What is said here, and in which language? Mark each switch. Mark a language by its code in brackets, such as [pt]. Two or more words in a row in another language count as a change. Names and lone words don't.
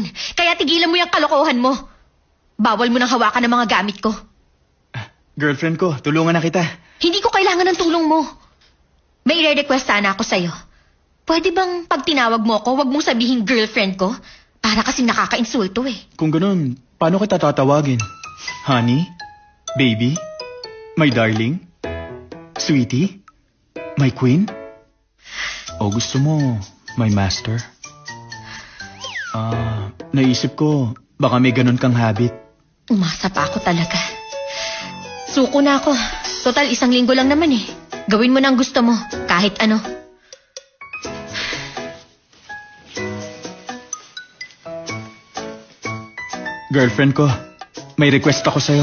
[tl] Kaya tigilan mo yung kalokohan mo. Bawal mo nang hawakan ng mga gamit ko. Girlfriend ko, tulungan na kita. Hindi ko kailangan ng tulong mo. May i-request sana ako sa'yo. Pwede bang pag tinawag mo ako, wag mong sabihin girlfriend ko? Para kasing nakaka-insulto eh. Kung ganun, paano kita tatawagin? [en] Honey? Baby? My darling? Sweetie? My queen? [tl] O gusto mo, [en] my master? [tl] Naisip ko, baka may ganun kang habit. Umasa pa ako talaga. Suko na ako. Total, 1 linggo lang naman eh. Gawin mo na ang gusto mo, kahit ano. Girlfriend ko, may request ako sa'yo.